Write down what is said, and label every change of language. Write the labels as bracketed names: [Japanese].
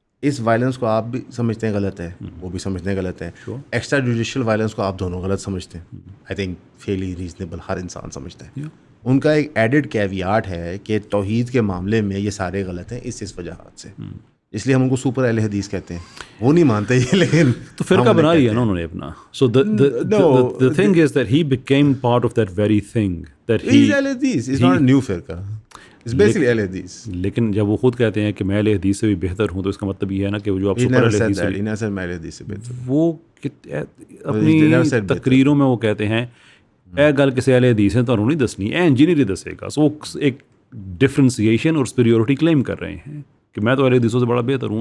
[Urdu] اس violence کو آپ بھی سمجھتے ہیں غلط ہے, وہ بھی سمجھتے ہیں غلط ہے. ایکسٹرا جوڈیشل وائلنس کو آپ دونوں غلط سمجھتے ہیں. [English] I think fairly reasonable [Urdu] ہر انسان سمجھتا ہے. ان کا ایک [English] added caveat [Urdu] ہے کہ توحید کے معاملے میں یہ سارے غلط ہیں اس وجہات سے, اس لیے ہم ان کو سپر اہل حدیث کہتے ہیں. وہ نہیں مانتے یہ, لیکن تو فرقہ بنا لیا نا انہوں نے اپنا. سو [English] the thing is that he became part of that very thing that he [Urdu] is اہل حدیث. [English] It's not a new فرقہ, it's basically Ahl Hadith. [Urdu] لیکن جب وہ خود کہتے ہیں کہ میں اہل حدیث سے بھی بہتر ہوں, تو اس کا مطلب یہ ہے نا کہ وہ جو آپ سپر اہل حدیث سے وہ اپنی تقریروں میں وہ کہتے ہیں [Punjabi] اے گل کسی اہل حدیث ہیں تو انہوں نہیں دسنی, اے انجینئر دسے گا. [Urdu] سو ایک ڈفرینسیشن اور سپیریورٹی کلیم کر رہے ہیں کہ میں تو اہل حدیثوں سے بڑا بہتر ہوں.